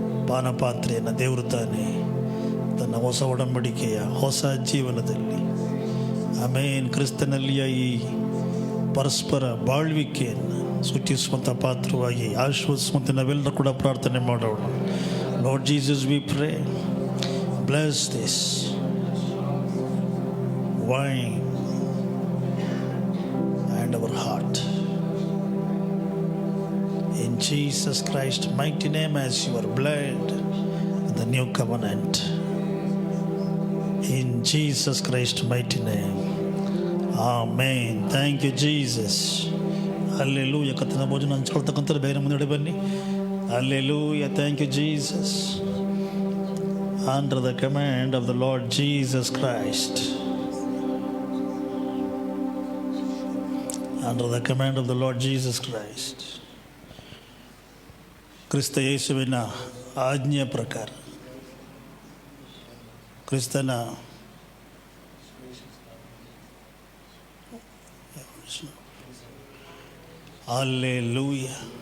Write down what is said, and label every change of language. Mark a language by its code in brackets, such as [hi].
[kn] ಪಾನಪಾತ್ರೆಯನ್ನು ದೇವರು ತಾನೇ ತನ್ನ ಹೊಸ ಒಡಂಬಡಿಕೆಯ ಹೊಸ ಜೀವನದಲ್ಲಿ ಆಮೇನ್ ಕ್ರಿಸ್ತನಲ್ಲಿಯ ಈ ಪರಸ್ಪರ ಬಾಳ್ವಿಕೆಯನ್ನು ಸೂಚಿಸುವಂಥ ಪಾತ್ರವಾಗಿ ಆಶೀರ್ವದಿಸುವಂತೆ ನಾವೆಲ್ಲರೂ ಕೂಡ ಪ್ರಾರ್ಥನೆ ಮಾಡೋಣ. [en] Lord Jesus, we pray, bless this wine and our heart. In Jesus Christ's mighty name, as your blood, the new covenant. In Jesus Christ's mighty name. Amen. Thank you, Jesus. Hallelujah. [kn] ಕರ್ತನ ಭೋಜನ ಹಂಚ್ಕೊಳ್ತಕ್ಕಂಥದ್ದು ಬೇರೆ ಮುಂದೆ ಬನ್ನಿ. [en] Hallelujah. Thank you, Jesus. Under the command of the Lord Jesus Christ. Under the command of the Lord Jesus Christ. [kn] ಕ್ರಿಸ್ತ ಯೇಸುವಿನ ಆಜ್ಞೆಯ ಪ್ರಕಾರ ಕ್ರಿಸ್ತನ Hallelujah.